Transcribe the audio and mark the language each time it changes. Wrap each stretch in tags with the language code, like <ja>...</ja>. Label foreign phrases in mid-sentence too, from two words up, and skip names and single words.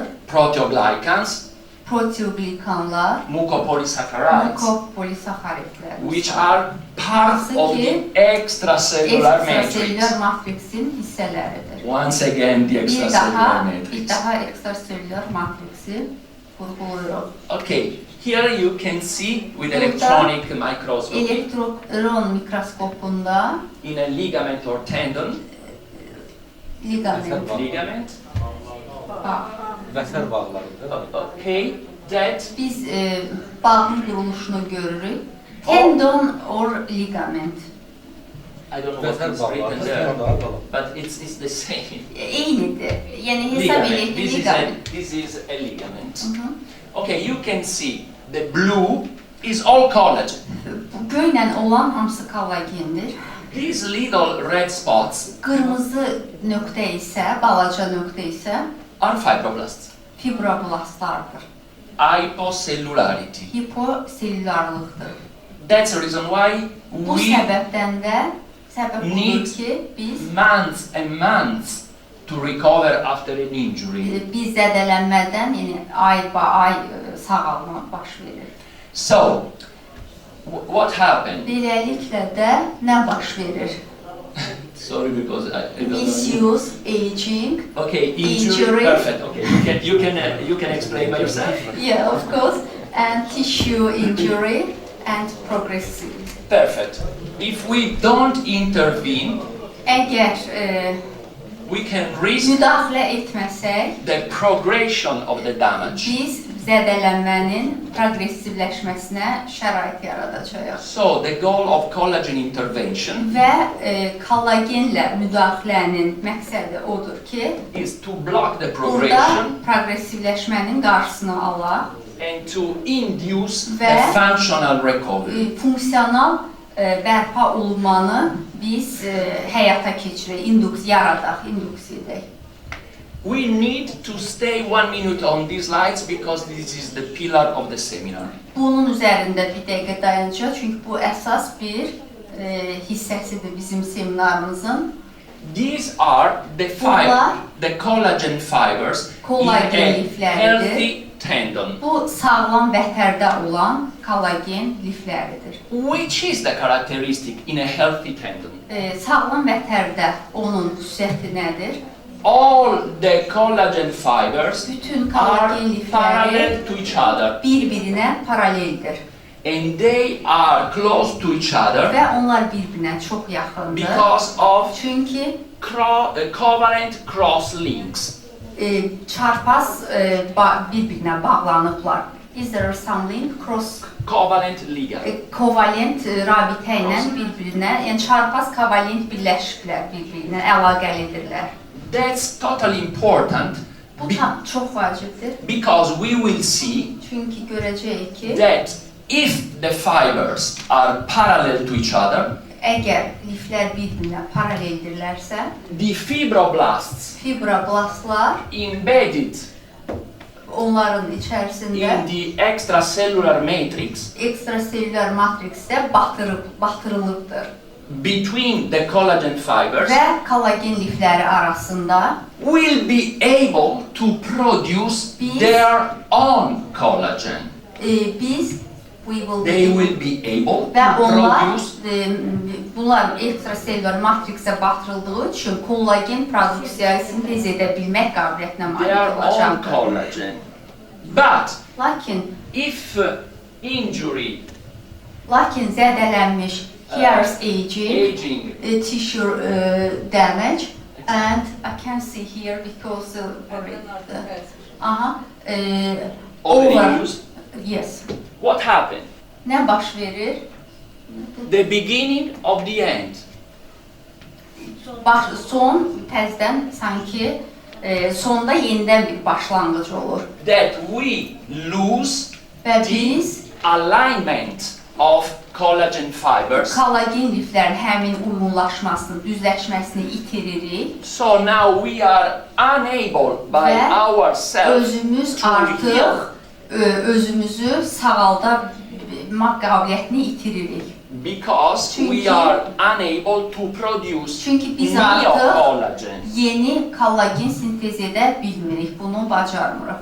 <en>proteoglycans,</en> <az>Proteoglikanlar,</az> <en>mucopolysaccharides,</en> <az>mukopolisaxaridlər.</az> <en>which are part of the extracellular matrix.</en> <az>Ekstraselülər matriksin hissələridir.</az> <en>Once again, the</en> <az>Bir</az> <en>extracellular matrix.</en> <az>daha ekstraselülər matriksi vurğuluyor.</az> <en>Okay, here you can see with</en> <az>Burada</az> <en>electronic microscopy</en> <az>Elektron mikroskopunda</az> <en>in a ligament or tendon, ligament,</en> <az>Vətər bağlarıdır.</az> <en>okay, that</en> <az>biz bağın quruluşunu görürük.</az> <en>Tendon or ligament. I don't know what</en> <az>Vətər</az> <en>is written there,</en> <az>bağlarıdır.</az> <en>but it's the same.</en> <az>Eynidir. Yəni hesab</az> <en>Ligament.</en> <az>edək ki,</az> <en>ligament. This is a ligament. Mhm. Okay, you can see the blue is all collagen.</en> <az>Bu göynən olan hamısı kollagendir.</az> <en>These little red spots</en> <az>Qırmızı nöqtə isə, balaca nöqtə isə</az> <en>are fibroblasts.</en> <az>fibroblastlardır.</az> <en>Hypocellularity.</en> <az>Hiposelülarlıqdır.</az> <en>That's the reason why</en> <az>Bu</az> <en>we</en> <az>səbəbdən də səbəb</az> <en>need</en> <az>budur ki, biz</az> <en>months and months to recover after an injury.</en> <az>biz zədələnmədən, yəni ay sağalma baş verir.</az> <en>So, what happened?</en> <az>Beləliklə də nə baş verir?</az> <en>Sorry, because I don't know. Misuse, aging. Okay, Injury. Perfect. Okay, you can explain by yourself. Yeah, of course. And tissue injury and progressive. Perfect. If we don't intervene,</en> <az>Əgər</az> <en>we can risk</en> <az>müdaxilə etməsək,</az> <en>the progression of the damage.</en> <az>biz zədələnmənin progressivləşməsinə şərait yaradacağıq.</az> <en>So the goal of collagen intervention</en> <az>Və kollagenlə müdaxilənin məqsədi odur ki,</az> <en>is to block the</en> <az>burada</az> <en>progression</en> <az>progressivləşmənin qarşısını alaq,</az> <en>and to induce</en> <az>Ve-</az> <en>a functional recovery.</en> <az>Funksional bərpa olunmanı biz həyata keçirək, yaradaq, induks edək.</az> <en>we need to stay 1 minute on these slides because this is the pillar of the seminar.</en> <az>Bunun üzərində bir dəqiqə dayanacaq, çünki bu əsas bir hissəsidir bizim seminarımızın.</az> <en>These are the collagen fibers in a healthy tendon.</en> <az>Bu sağlam vətərdə olan kollagen lifləridir.</az> <en>Which is the characteristic in a healthy tendon?</en> <az>Sağlam vətərdə onun xüsusiyyəti nədir?</az> <en>All the collagen fibers</en> <az>Bütün</az> <en>are</en> <az>kollagen lifləri</az> <en>parallel to each other.</en> <az>Bir-birinə paraleldir.</az> <en>And they are close to each other</en> <az>Və onlar bir-birinə çox yaxındır.</az> <en>because of</en> <az>Çünki</az> <en>covalent cross links.</en> <az>Çarpaz bir-birinə bağlanıblar.</az> <en>Is there some link? Covalent ligand.</en> <az>Kovalent rabitə ilə bir-birinə, yəni çarpaz kovalent birləşiblər bir-birinə, əlaqəlidirlər.</az> <en>That's totally important</en> <az>Bu çox vacibdir.</az> <en>because we will see</en> <az>Çünki görəcəyik ki,</az> <en>that if the fibers are parallel to each other,</en> <az>əgər liflər bir-birinə paraleldirlərsə,</az> <en>the</en> <az>fibroblastlar</az> <en>embedded</en> <az>onların içərisində</az> <en>in the extracellular matrix</en> <az>ekstraselülər matriksdə batırılıbdır.</az> <en>between the collagen fibers</en> <az>Və kollagen lifləri arasında</az> <en>will be able to produce their own collagen. They will be able</en> <az>və</az> <en>to</en> <az>onlar</az> <en>produce</en> <az>bunlar ekstraselülər matriksə batırıldığı üçün kollagen produksiyayı sintez edə bilmək qabiliyyətinə malik</az> <en>their own</en> <az>olacaqdır.</az> <en>collagen. But</en> <az>Lakin</az> <en>if injury,</en> <az>zədələnmiş here's</az> <en>aging, tissue damage, and I can see here because overuse, yes. what happened?</en> <az>Nə baş verir?</az> <en>The beginning of the end.</en> <az>Son təzədən sanki sonda yenidən bir başlanğıc olur.</az> <en>That we lose</en> <az>Və</az> <en>the</en> <az>biz</az> <en>alignment of collagen fibers.</en> <az>kollagen liflərin həmin uyğunlaşmasını, düzləşməsini itiririk.</az> <en>So now we are unable by</en> <az>Və</az> <en>ourselves</en> <az>özümüz</az> <en>to</en> <az>artıq</az> <en>heal</en> <az>özümüzü sağaldamaq qabiliyyətini itiririk.</az> <en>because we are unable to produce</en> <az>Çünki biz</az> <en>new</en> <az>artıq</az> <en>collagen.</en> <az>yeni kollagen sintez edə bilmirik, bunu bacarmırıq.</az>